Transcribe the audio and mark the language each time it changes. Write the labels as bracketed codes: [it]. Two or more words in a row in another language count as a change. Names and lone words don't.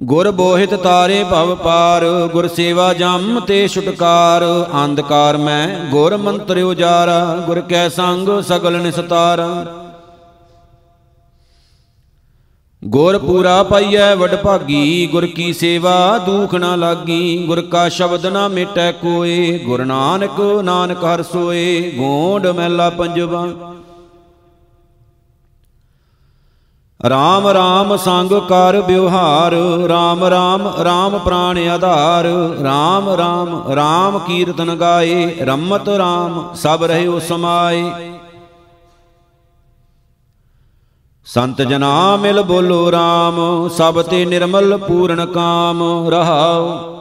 [hi] गुर बोहित तारे भव पार, गुर सेवा जम ते छुटकार। अंधकार में गुर मंत्र उजारा, गुर कै संग सगल निस्तारा। गुर पूरा पाइयै वड भागी, गुर की सेवा दुख न लागी। गुर का शब्द न मिटै कोय, गुर नानक नानक हर सोए। गोंड मैला पंजवा। राम राम संग कर व्यवहार, राम राम राम प्राण आधार। राम राम राम कीर्तन गाए, रमत राम सब रहे समाए। संत जना मिल बोलो राम, सब ते निर्मल पूर्ण काम रहाओ।